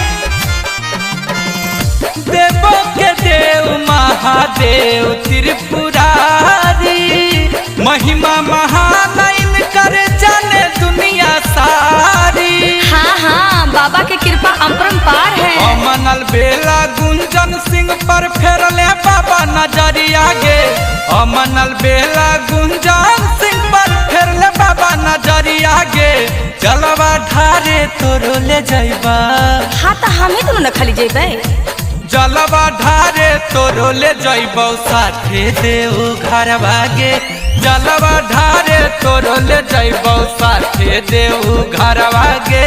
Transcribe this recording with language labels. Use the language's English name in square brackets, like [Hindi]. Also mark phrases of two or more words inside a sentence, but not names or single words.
[Hindi] देवों के देव महादेव त्रिपुरारी महिमा महान कर जाने दुनिया सारी। हाँ हाँ बाबा की कृपा अपरंपार है। [Angika] अमनल बेला गुंजन सिंह पर फेरले बाबा नजरिया गे अमनल बेला गुंजन सिंह पर फेरले बाबा नजरिया गे जलवा ढारे तोरो ले जाइबा। हाँ तो हमें तो न खाली जेबे जलवा ढारे तोरो ले जाइबौ साथे देव घरवा गे जलवा ढारे तोरो ले जाइबौ साथे देव घरवा गे।